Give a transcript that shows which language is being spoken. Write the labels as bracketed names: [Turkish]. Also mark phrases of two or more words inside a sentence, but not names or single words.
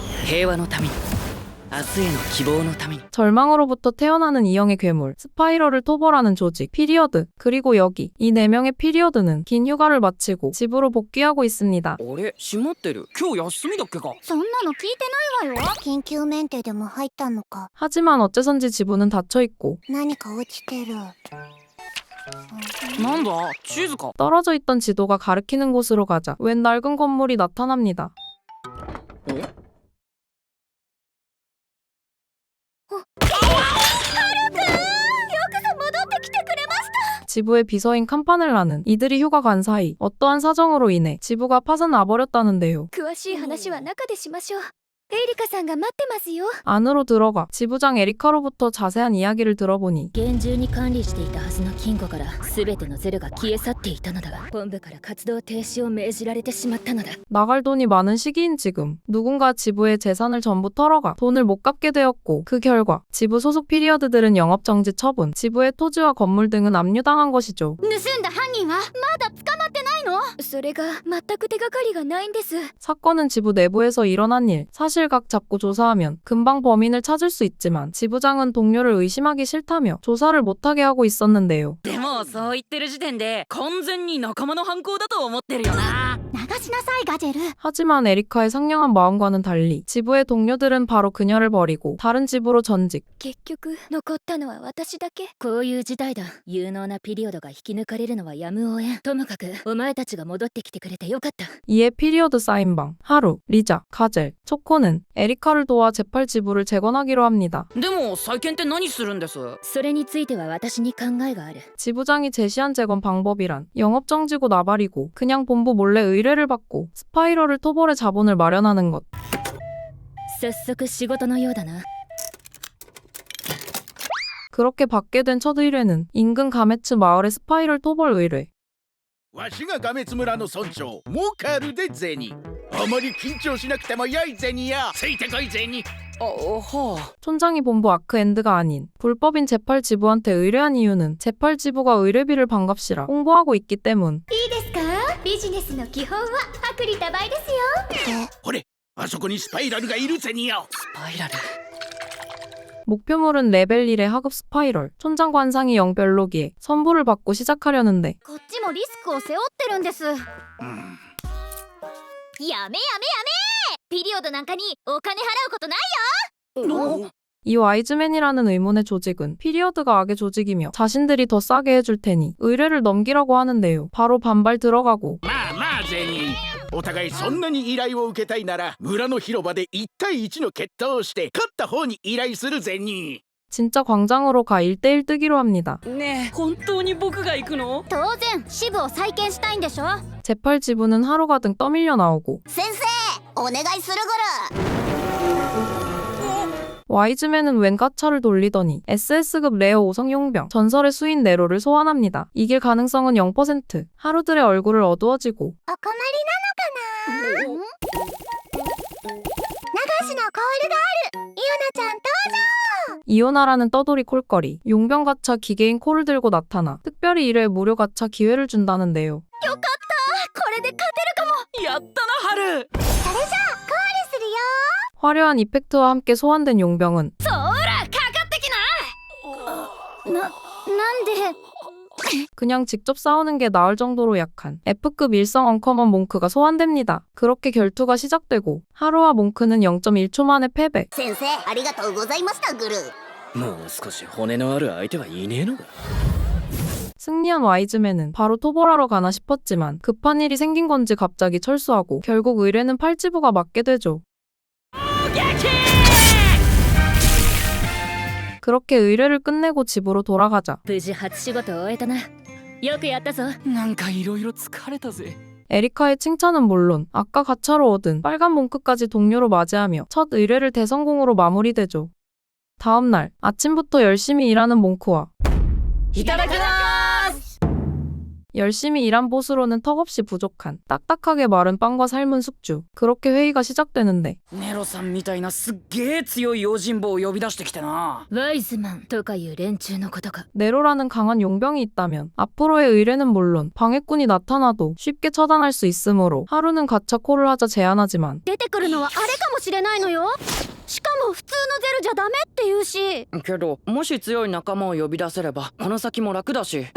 [Japanese] 平和のために明日への希望のために [Korean] 절망으로부터 태어나는 이형의 괴물, 스파이럴을 토벌하는 조직, 피리어드, 그리고 여기. 이 4명의 피리어드는 긴 휴가를 마치고 집으로 복귀하고 있습니다. [Japanese] あれ閉まってる今日休みだっけかそんなの聞いてないわよ。緊急メンテでも入ったのか。 [Korean] 하지만 어째선지 지부는 닫혀있고 [Japanese] 何か落ちてる。なんだ地図か [Korean] 떨어져 있던 지도가 가리키는 곳으로 가자 웬 낡은 건물이 나타납니다. 지부의 비서인 캄파넬라는 이들이 휴가 간 사이 어떠한 사정으로 인해 지부가 파산나버렸다는데요. [Japanese] 詳しい話は中でしましょう。エリカさんが待ってますよ。 [Korean] 안으로 들어가 지부장 에리카로부터 자세한 이야기를 들어보니 [Japanese] 厳重に管理していたはずの金庫から全てのゼロが消え去っていたのだが本部から活動停止を命じられてしまったのだ [Korean] 나갈 돈이 많은 시기인 지금 누군가 지부의 재산을 전부 털어가 돈을 못 갚게 되었고 그 결과 지부 소속 피리어드들은 영업정지 처분, 지부의 토지와 건물 등은 압류당한 것이죠. [Japanese] 盗んだ犯人はまだ捕まってないの？それが全く手がかりがないんです。 [Korean] 사건은 지부 내부에서 일어난 일, 사실각 잡고 조사하면 금방 범인을 찾을 수 있지만 지부장은 동료를 의심하기 싫다며 조사를 못하게 하고 있었는데요. [Japanese] でもそう言ってる時点で完全に仲間の犯行だと思ってるよな流しなさいガジェル。 [Korean] 하지만 에리카의 상냥한 마음과는 달리 지부의 동료들은 바로 그녀를 버리고 다른 집으로 전직. [Japanese] 結局残ったのは私だけ。こういう事態だ有能なピリオドが引き抜かれるのはやむを得んともかくお前たちが戻ってきてくれてよかった [Korean] 이에 피리어드 사인방, 하루, 리자, 가젤, 초코는 에리카를 도와 재팔 지부를 재건하기로 합니다. [Japanese] でも再建って何するんですそれについては私に考えがある [Korean] 지부장이 제시한 재건 방법이란 영업정지고 나발이고 그냥 본부 몰래 의뢰를 받고 스파이럴을 토벌해 자본을 마련하는 것. [Japanese] 早速仕事のようだな [Korean] 그렇게 받게 된 첫 의뢰는 인근 가메츠 마을의 스파이럴 토벌 의뢰. [Japanese] わしがガメツ村の村長モカルでゼニあまり緊張しなくてもよいゼニやついてこいゼニあはあ [Korean] 촌장이 본부 아크엔드가 아닌 불법인 재팔 지부한테 의뢰한 이유는 재팔 지부가 의뢰비를 반값이라 홍보하고 있기 때문. [Japanese] いいですか？ビジネスの基本は薄利多売ですよ。ほれあそこにスパイラルがいるゼニやスパイラル [Korean] 목표물은 레벨 1의 하급 스파이럴. 촌장 관상이 영별로기에 선보를 받고 시작하려는데 [Japanese] こっちもリスクを背負ってるんです。やめやめピリオドなんかにお金払うことないよ。 [Korean] 이 와이즈맨이라는 의문의 조직은 피리어드가 악의 조직이며 자신들이 더 싸게 해줄 테니 의뢰를 넘기라고 하는데요. 바로 반발 들어가고 [Japanese] まあまあゼニお互いそんなに依頼を受けたいなら村の広場で1対1の決闘をして勝った方に依頼するゼニ [Korean] 진짜 광장으로 가 1대1 뜨기로 합니다. [Japanese] ねえ本当に僕が行くの当然支部を再建したいんでしょ。 [Korean] 재팔 지부는 하루가 등 떠밀려 나오고 [Japanese] 先生お願いするぐる。 [Korean] 와이즈맨은 웬 가차를 돌리더니 SS급 레어 5성 용병 전설의 수인 네로를 소환합니다. 이길 가능성은 0%. 하루들의 얼굴을 어두워지고 [Japanese] お困りなのかな。流しのコールがある。イオナちゃん登場。 [Korean] 이오나라는 떠돌이 콜거리 용병 가차 기계인 코를 들고 나타나 특별히 1회 무료 가차 기회를 준다는데요. [Japanese] これで勝てるかも。やったなハルそれじゃあコールするよ。 [Korean] 화려한 이펙트와 함께 소환된 용병은 [Japanese] そーらかかってきな。なんで [Korean] 그냥 직접 싸우는 게 나을 정도로 약한 F급 일성 언커먼 몽크가 소환됩니다. 그렇게 결투가 시작되고 하루와 몽크는 0.1초 만에 패배. [Japanese] 先生ありがとうございましたグル。もう少し骨のある相手はいねえのか [Korean] 승리한 와이즈맨은 바로 토벌하러 가나 싶었지만 급한 일이 생긴 건지 갑자기 철수하고 결국 의뢰는 팔지부가 맡게 되죠. 그렇게 의뢰를 끝내고 집으로 돌아가자 [Japanese] 無事初仕事を終えたなよくやったぞなんかいろいろ疲れたぜ [Korean] 에리카의 칭찬은 물론 아까 가차로 얻은 빨간 몽크까지 동료로 맞이하며 첫 의뢰를 대성공으로 마무리되죠. 다음날 아침부터 열심히 일하는 몽크와 [Japanese] いただきます [Korean] 열심히 일한 보수로는 턱없이 부족한 딱딱하게 마른 빵과 삶은 숙주. 그렇게 회의가 시작되는데 [Japanese] ネロさんみたいなすっげえ強い用心棒を呼び出してきてな。ワイズマンとかいう連中のことか。 [Korean] 네로라는 강한 용병이 있다면 앞으로의 의뢰는 물론 방해꾼이 나타나도 쉽게 처단할 수 있으므로 하루는 가차 콜을 하자 제안하지만 [Japanese] 出てくるのはあれかもしれないのよ。しかも普通のゼルじゃダメって言うし。けどもし強い仲間を呼び出せればこの先も楽だし。